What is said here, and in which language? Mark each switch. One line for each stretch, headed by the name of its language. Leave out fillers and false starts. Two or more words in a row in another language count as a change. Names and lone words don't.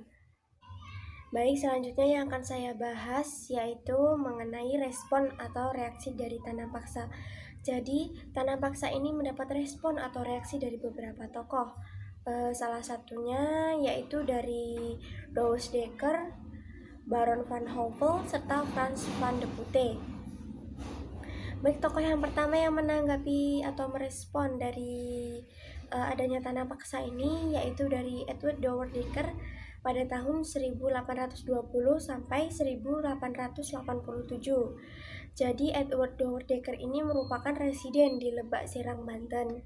Indonesian: Baik, selanjutnya yang akan saya bahas yaitu mengenai respon atau reaksi dari tanam paksa. Jadi, tanam paksa ini mendapat respon atau reaksi dari beberapa tokoh. Salah satunya yaitu dari Douwe Dekker, Baron van Hove, serta Frans van de Putte. Baik, tokoh yang pertama yang menanggapi atau merespon dari adanya tanam paksa ini yaitu dari Edward Douwe Dekker pada tahun 1820 sampai 1887. Jadi Edward Douwe Dekker ini merupakan residen di Lebak Sirang, Banten.